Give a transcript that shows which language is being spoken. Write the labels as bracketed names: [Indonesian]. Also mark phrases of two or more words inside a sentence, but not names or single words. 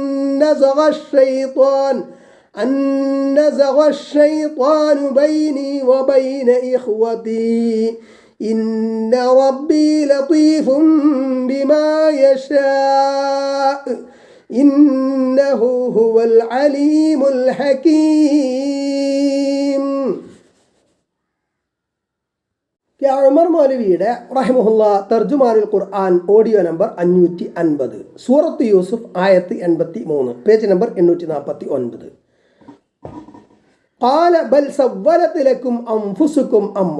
[Arabic] نزغ الشيطان بيني وبين إخوتي إن ربي لطيف بما يشاء إنه هو العليم الحكيم. [Malayalam] ഉമർ മൗലവിയുടെ റഹിമഹുല്ലാ തർജുമാനുൽ ഖുർആൻ [English] audio number [Malayalam] 550, സൂറത്ത് യൂസുഫ് ആയത്ത് 83, [English] page number [Malayalam] 849. [Arabic] قال بل سولت لكم أنفسكم أمرا.